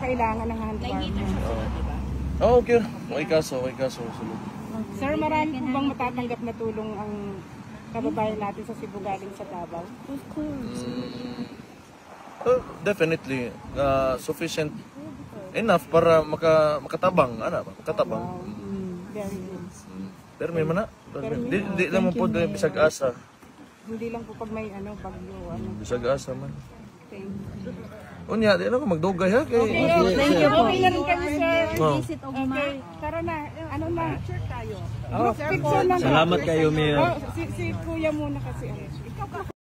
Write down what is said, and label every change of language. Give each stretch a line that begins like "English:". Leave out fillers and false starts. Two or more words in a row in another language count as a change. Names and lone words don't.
Filipino: po kailangan ng hand warmer.
Cebuano: okay okay kaso sulod.
Filipino: Sir, marami po bang matatanggap na tulong ang kababayan natin sa Cebu galing sa Davao?
English: Of course. Definitely sufficient enough
Cebuano: para makatabang makatabang
English: Very good.
Cebuano: pero may mana di lang mo po bisag asa
Filipino: Hindi lang po pag may bagyo.
Cebuano: bisag asa man
English: Thank you.
Cebuano: unya di lang ko magdugay ha kay
English: Thank you po.
Filipino: Okay na rin kami, sir. oh. Okay, tara na. Na? Picture tayo. Picture lang. Salamat kayo, Mayor. Si Kuya muna kasi.